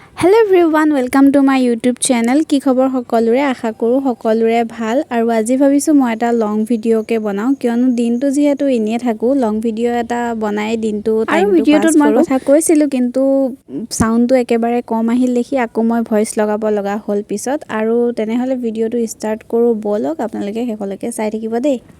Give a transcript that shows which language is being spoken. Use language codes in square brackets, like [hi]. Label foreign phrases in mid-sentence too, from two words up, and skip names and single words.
[en] hello everyone welcome to my YouTube channel [as] কি খবৰ সকলোৰে আশা কৰোঁ সকলোৰে ভাল আৰু আজি ভাবিছো মই এটা [en] long video [as] বনাও কিয়নো দিনটো যেহেতু ইনিয়ে থাকো [en] long video [as] এটা বনাই দিনটো টাইম ভিডিওটোত মই কথা কৈছিলো কিন্তু সাউন্ডটো একেবাৰে কম আহিল দেখি আকৌ মই ভয়েস লগাব লগা হল পিছত আৰু তেনেহলে ভিডিওটো স্টাৰ্ট কৰো বলক আপোনালোকে হেকলৈকে চাই থাকিব দেই